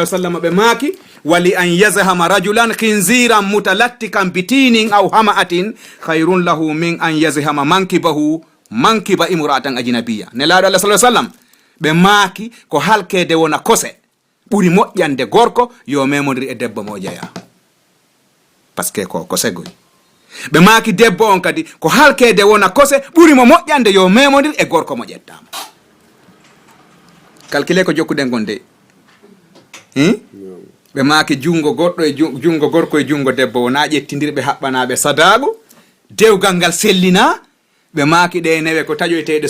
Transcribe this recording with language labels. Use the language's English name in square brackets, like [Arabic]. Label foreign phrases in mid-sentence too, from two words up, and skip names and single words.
[Arabic] عليه وسلم [Fula] ɓe maaki [Arabic] ولأن يزحم رجلا خنزيرا متلطخا بطين أو حمأة خير له من أن يزحم منكب امرأة أجنبية [Fula] nelaɗo [Arabic] الله صلى الله عليه وسلم [Fula] ɓe maaki ko halkede wona kose ɓuri moƴƴande gorko yo memodiri e debbo mo jeeya [French] par ce que [Fula] ko kosegoy ɓe maaki debbo on kadi ko halkede wona kose ɓuri mo moƴƴande yo memodiri e gorko mo ƴettama calcule ko jokkuɗen gon de ɓe maaki jungo goɗɗo e jungo gorko e jungo debbo wona ƴettidirɓe haɓɓanaɓe sadagu dewgal ngal sellina ɓe maaki ɗe newe ko taƴoyteɗe